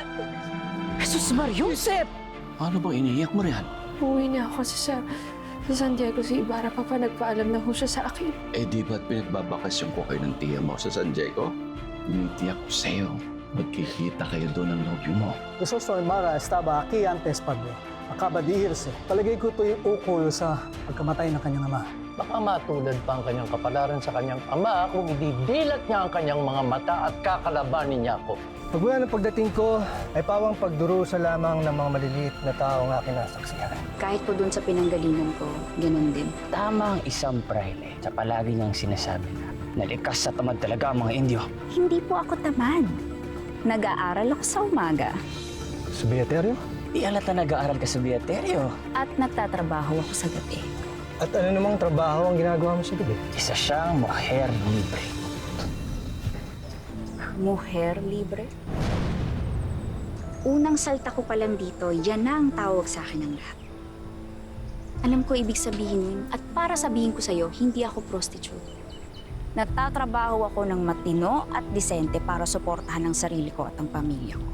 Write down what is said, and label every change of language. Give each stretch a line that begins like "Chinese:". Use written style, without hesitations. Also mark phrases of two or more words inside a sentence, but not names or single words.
Filipino: Jesus Mario! Joseph! Ano bang iniiyak mo riyan? Uuwi na ako sa San Diego si Ibarra. Papa, nagpaalam na ho siya sa akin. Eh di ba't pinagbabakasyon ko kayo ng tiya mo sa San Diego? Tinitiyak ko sa'yo, magkikita kayo doon ng nobyo mo. Gusto sa
Spanish: Mara estaba aquí antes, padre. Acaba de irse.
Filipino: Palagay ko ito yung ukol sa pagkamatay ng kanyang ama. Baka matulad pa ang kanyang kapalaran sa kanyang ama kung ididilat niya ang kanyang mga mata at kakalabanin niya ako. Pagmula ng pagdating ko ay pawang pagdurusa lamang ng mga maliliit na taong aking nasaksihan. Kahit po dun sa pinanggalingan ko, ganun din. Tama ang isang praile sa palagi niyang sinasabi na likas sa tamad talaga ang mga Indio. Hindi po ako tamad. Nag-aaral ako sa umaga. Sa Beaterio? Di alata nag-aaral ka sa Beaterio. At nagtatrabaho ako sa gabi. At ano namang trabaho ang ginagawa mo sa gabi? Isa siyang
Spanish: mujer libre. Mujer libre?
Filipino: Unang salta ko pa lang dito, yan na ang tawag sa akin ng lahat. Alam ko ibig sabihin yun, at para sabihin ko sa'yo, hindi ako prostitute. Nagtatrabaho ako ng matino at disente para suportahan ang sarili ko at ang pamilya ko.